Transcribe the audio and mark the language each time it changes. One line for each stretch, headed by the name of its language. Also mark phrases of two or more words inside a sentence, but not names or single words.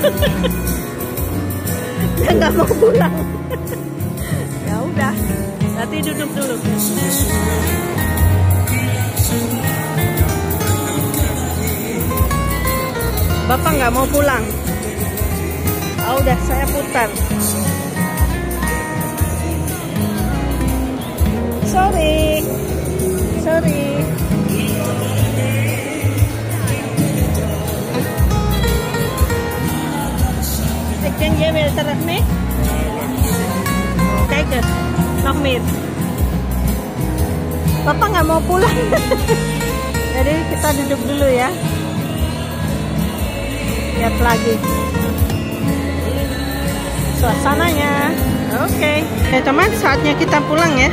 Indonesian: Dia nggak mau pulang. Ya udah, nanti duduk dulu. Bapak nggak mau pulang. Oh, udah saya putar. Sorry.
Dutch: Ik denk jij wil terug mee? Kijk eens, nog meer.
Indonesian: Bapak nggak mau pulang. Jadi kita duduk dulu ya. Lihat lagi suasananya. Oke, teman, saatnya kita pulang ya.